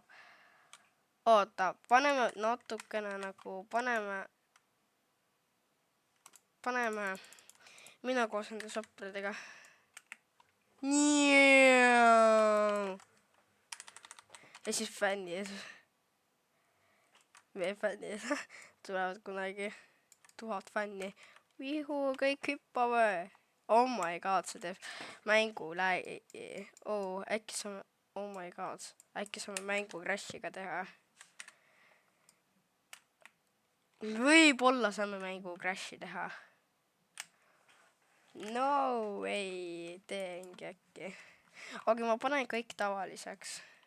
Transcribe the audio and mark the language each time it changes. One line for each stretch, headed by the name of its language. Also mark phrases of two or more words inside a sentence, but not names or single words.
Estonian: Oota, paneme natukene nagu, paneme mina koos nende sõpradega. Ja siis fännid. Meie fännid tulevad kunagi 1000 fänni. Vihu, kõik hüppavad.
English: Oh my god,
Estonian: see teeb mängu äkki saame,
English: oh my god,
Estonian: äkki saame mängu crashiga teha. Võib-olla saame mängu crashi teha.
English: No way,
Estonian: teengi äkki. Okei, ma panen kõik tavaliseks.